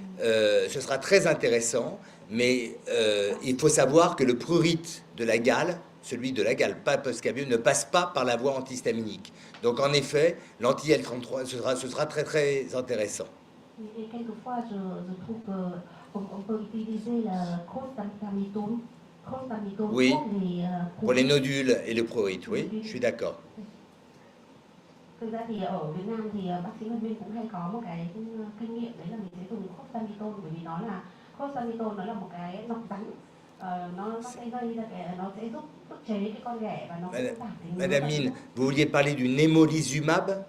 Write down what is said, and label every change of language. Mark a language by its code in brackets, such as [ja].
[fr] Ce sera très intéressant, mais il faut savoir que le prurite de la gale, celui de la gale, pas post-scabieux, ne passe pas par la voie antihistaminique. Donc en effet, l'anti-L33, ce sera très très intéressant. Et quelquefois, je trouve qu'on peut utiliser la crostamitone Oui, pour les prurites. nodules et le prurite, oui, je suis d'accord. [vi] Thực ra thì ở Việt Nam thì bác sĩ Ngân Viên cũng hay có một cái kinh nghiệm, đấy là mình sẽ dùng crostamitone, bởi vì nó là crostamitone, nó là một cái nọc rắn, nó sẽ gây ra nó sẽ giúp ức chế cái con ghẻ và nó sẽ giảm cái ngứa. [fr] Madame Mine, vous vouliez parler du nemolizumab?